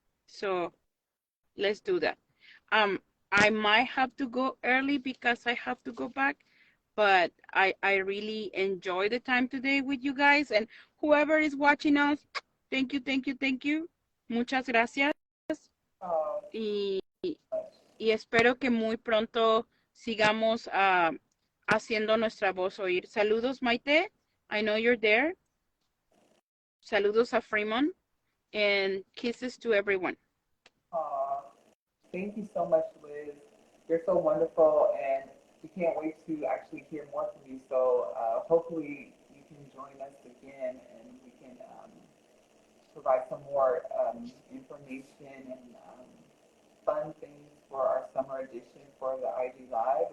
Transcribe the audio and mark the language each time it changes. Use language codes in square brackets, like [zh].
[en] So let's do that. Um, I might have to go early because I have to go back, but I really enjoy the time today with you guys and whoever is watching us, thank you, thank you, thank you. [es] Muchas gracias. Oh, Y, y espero que muy pronto sigamos haciendo nuestra voz oír. Saludos, [en] Maite. I know you're there. [es] Saludos a [en] Fremont and kisses to everyone. thank you so much, Liz. You're so wonderful, and we can't wait to actually hear more from you. So hopefully you can join us again, and we can provide some more information and fun things for our summer edition for the IG Live.